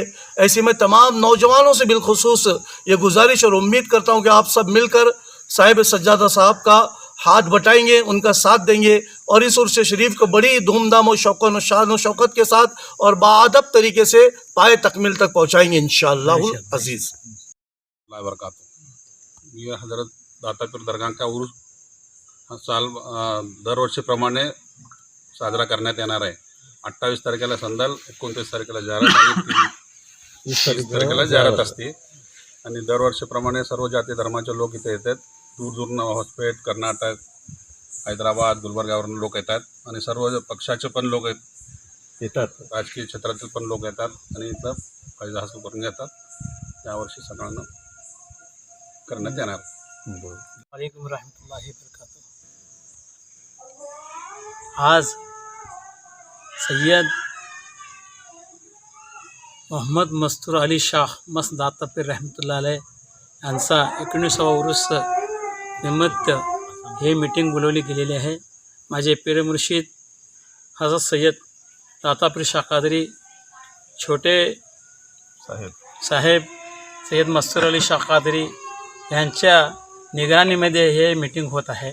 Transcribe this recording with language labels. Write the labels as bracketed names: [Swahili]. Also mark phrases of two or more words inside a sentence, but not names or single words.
[Hindi] ऐसे में तमाम नौजवानों से बिलखुसूस ये गुजारिश और उम्मीद करता हूँ कि आप सब मिलकर साहिब सज्जादा साहब का हाथ बटाएंगे, उनका साथ देंगे और इस उर्स शरीफ को बड़ी धूमधाम और शौक़न शान और शौकत के साथ और बाअदब तरीके से पाए तकमील तक पहुँचाएंगे इंशाअल्लाह अज़ीज़। [Marathi] ये हजरत दातापीर दरगाह का उर्स साल दरवर्षीप्रमाणे साजरा करण्यात येणार आहे। 28 तारखेला संदल, 29 तारखेला जारत आणि 30 तारखेला जारत असते। आणि दरवर्षीप्रमाणे सर्व जाती धर्माचे लोक इथे येतात। दूरदूरनं हॉस्पेट, कर्नाटक, हैदराबाद, गुलबर्गावरून लोक येतात आणि सर्व पक्षाचे पण लोक येतात, राजकीय क्षेत्रातील पण लोक येतात आणि इथं फायदा हासिल करून घेतात। यावर्षी सगळ्यांना करण्यात येणार। [Arabic] وعليكم ورحمة الله وبركاته. [Marathi] आज सय्यद मोहम्मद मस्तूर अली शाह मस्त दातापीर [Arabic] رحمة الله عليه [Marathi] यांचा 19वा उरूस निमित्त हे मीटिंग बोलवली गेलेली आहे. माझे पीर मुर्शिद हजरत सय्यद दातापीर शाह कादरी छोटे साहेब सय्यद मस्तूर अली शाह कादरी यांच्या निगराणीमध्ये हे मीटिंग होत आहे.